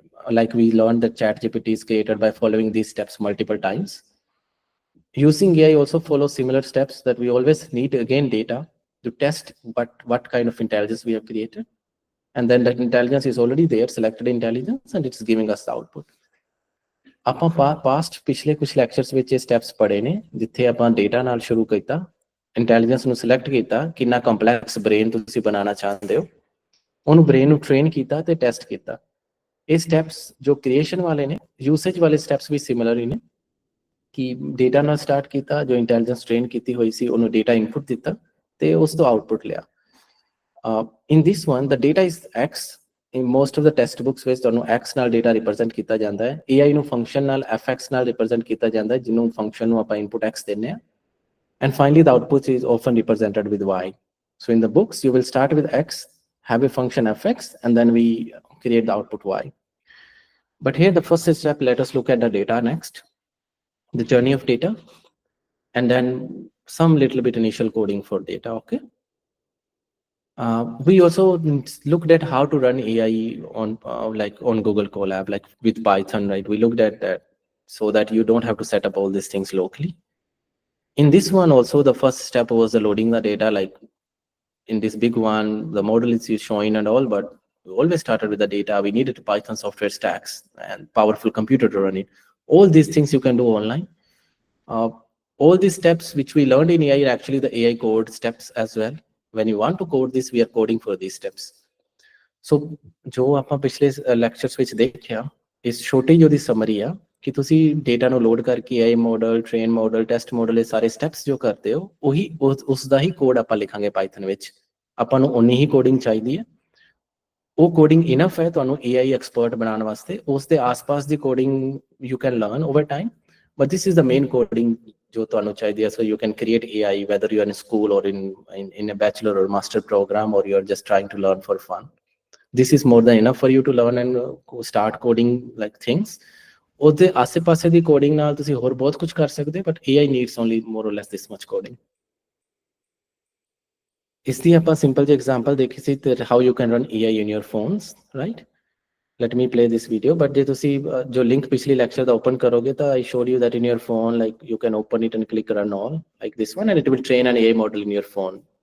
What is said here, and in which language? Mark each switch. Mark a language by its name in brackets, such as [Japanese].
[English] Like we learned that ChatGPT is created by following these steps multiple times. Using AI also follows similar steps, that we always need, again, data to test what kind of intelligence we have created. And then that intelligence is already there, selected intelligence, and it's giving us the output. [Punjabi] ਆਪਾਂ past ਪਿਛਲੇ ਕੁਝ lectures ਵਿੱਚ ਇਹ steps ਪੜ੍ਹੇ ਨੇ, ਜਿੱਥੇ ਆਪਾਂ data ਨਾਲ ਸ਼ੁਰੂ ਕੀਤਾ, ਇੰਟੈਲੀਜੈਂਸ ਨੂੰ ਸਿਲੈਕਟ ਕੀਤਾ, ਕਿੰਨਾ ਕੰਪਲੈਕਸ ਬ੍ਰੇਨ ਤੁਸੀਂ ਬਣਾਉਣਾ ਚਾਹੁੰਦੇ ਹੋ, ਉਹਨੂੰ ਬ੍ਰੇਨ ਨੂੰ ਟ੍ਰੇਨ ਕੀਤਾ ਤੇ ਟੈਸਟ ਕੀਤਾ। ਇਹ ਸਟੈਪਸ ਜੋ ਕ੍ਰੀਏਸ਼ਨ ਵਾਲੇ ਨੇ, ਯੂਸੇਜ ਵਾਲੇ ਸਟੈਪਸ ਵੀ ਸਿਮਿਲਰ ਹੀ ਨੇ, ਕਿ ਡੇਟਾ ਨਾਲ ਸਟਾਰਟ ਕੀਤਾ, ਜੋ ਇੰਟੈਲੀਜੈਂਸ ਟ੍ਰੇਨ ਕੀਤੀ ਹੋਈ ਸੀ ਉਹਨੂੰ ਡੇਟਾ ਇਨਪੁਟ ਦਿੱਤਾ ਤੇ ਉਸ ਤੋਂ ਆਊਟਪੁੱਟ ਲਿਆ। [English] In this one the data is X. in most of the text books [Punjabi] ਵਿੱਚ ਤੁਹਾਨੂੰ X ਨਾਲ ਡੇਟਾ ਰਿਪਰੈਜ਼ੈਂਟ ਕੀਤਾ ਜਾਂਦਾ ਹੈ। AI ਨੂੰ ਫੰਕਸ਼ਨ ਨਾਲ FX ਨਾਲ ਰਿਪਰੈਜ਼ੈਂਟ ਕੀਤਾ ਜਾਂਦਾ ਹੈ, ਜਿਹਨੂੰ ਫੰਕਸ਼ਨ ਨੂੰ ਆਪਾਂ ਇਨਪੁਟ X ਦਿੰਦੇ ਹਾਂ। [English] And finally, the output is often represented with Y. So in the books, you will start with X, have a function FX, and then we create the output Y. But here, the first step, let us look at the data next, the journey of data. and then some little bit initial coding for data. Okay. We also looked at how to run AI on like on Google Colab, like with Python, right? We looked at that so that you don't have to set up all these things locally. In this one also, the first step was the loading the data. Like in this big one, the model is showing and all, but we always started with the data. We needed Python software stacks and powerful computer to run it. All these things you can do online. All these steps which we learned in AI are actually the AI code steps as well. When you want to code this, we are coding for these steps. [Punjabi] So ਜੋ ਆਪਾਂ ਪਿਛਲੇ lectures ਵਿੱਚ ਦੇਖਿਆ, ਇਸ ਛੋਟੀ ਜਿਹੀ summary ਆ ਕਿ ਤੁਸੀਂ ਡੇਟਾ ਨੂੰ ਲੋਡ ਕਰਕੇ AI model, train model, test model, ਇਹ ਸਾਰੇ ਸਟੈਪਸ ਜੋ ਕਰਦੇ ਹੋ, ਉਹੀ ਉਸ ਦਾ ਹੀ ਕੋਡ ਆਪਾਂ ਲਿਖਾਂਗੇ ਪਾਈਥਨ ਵਿੱਚ। ਆਪਾਂ ਨੂੰ ਉਨੀ ਹੀ ਕੋਡਿੰਗ ਚਾਹੀਦੀ ਹੈ। ਉਹ ਕੋਡਿੰਗ ਇਨਫ ਹੈ ਤੁਹਾਨੂੰ AI ਐਕਸਪਰਟ ਬਣਾਉਣ ਵਾਸਤੇ। ਉਸ ਦੇ ਆਸ-ਪਾਸ ਦੀ coding [English] you can learn over time, but this is the main coding [Punjabi] ਜੋ ਤੁਹਾਨੂੰ ਚਾਹੀਦੀ ਹੈ। [English] So you can create AI whether you are in school or in a bachelor or master program, or you are just trying to learn for fun. This is more than enough for you to learn and start coding like things. [Punjabi] ਉਹਦੇ ਆਸੇ-ਪਾਸੇ ਦੀ coding ਨਾਲ ਤੁਸੀਂ ਹੋਰ ਬਹੁਤ ਕੁਝ ਕਰ ਸਕਦੇ, [English] but AI needs only more or less this much coding. [Punjabi] ਇਸ ਦੀ ਆਪਾਂ ਸਿੰਪਲ ਜਿਹੀ ਐਗਜ਼ਾਮਪਲ ਦੇਖੀ ਸੀ [English] how you can run AI in your phones, right? Let me play this video. But [Punjabi] ਜੇ ਤੁਸੀਂ ਜੋ ਲਿੰਕ ਪਿਛਲੀ ਲੈਕਚਰ ਦਾ ਓਪਨ ਕਰੋਗੇ ਤਾਂ [English] I showed you that in your phone, like you can open it and click run all like this one, and it will train an AI model in your phone.